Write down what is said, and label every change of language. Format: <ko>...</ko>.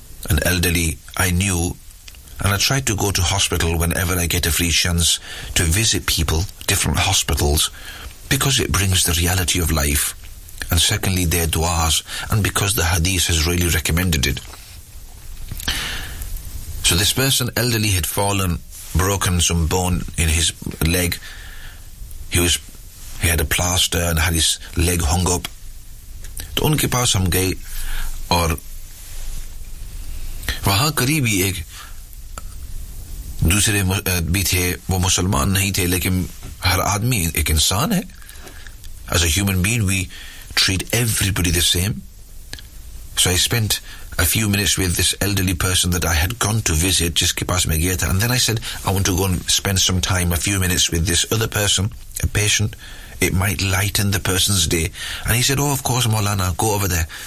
<en>An elderly I knew and I try to go to hospital whenever I get a free chance to visit people different hospitals because it brings the reality of life and secondly there दुआज and because the हदीस has really recommended it So this person, elderly, had fallen, broken some bone in his leg. He had a plaster and had his leg hung up.</en> <hi>तो उनके पास हम गए और वहाँ करीब ही एक दूसरे भी थे वो मुसलमान नहीं थे लेकिन हर आदमी एक इंसान है.</hi> <en>As a human being, we treat everybody the same. So I spent a few minutes with this elderly person that I had gone to visit, just</en> <hi>ke paas mein gaya tha,</hi> <en>and then I said, I want to go and spend some time, a few minutes with this other person, a patient. It might lighten the person's day. And he said, oh, of course, Maulana, go over there.</en>